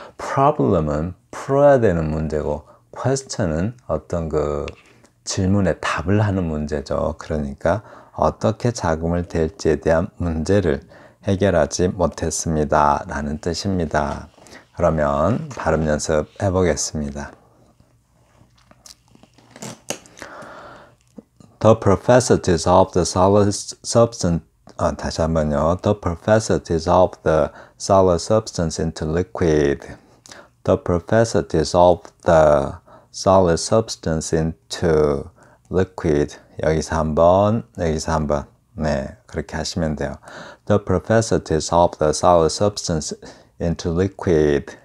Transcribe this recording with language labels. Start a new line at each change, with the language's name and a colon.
Korean: problem은 풀어야 되는 문제고 question은 어떤 질문에 답을 하는 문제죠. 그러니까 어떻게 자금을 댈지에 대한 문제를 해결하지 못했습니다 라는 뜻입니다. 그러면 발음 연습 해보겠습니다.
English: The professor dissolved the solid substance.
Korean: 다시 한번요.
English: The professor dissolved the solid substance into liquid. The professor dissolved the solid substance into liquid.
Korean: 여기서 한 번, 여기서 한 번. 네, 그렇게 하시면 돼요.
English: The professor dissolved the solid substance into liquid.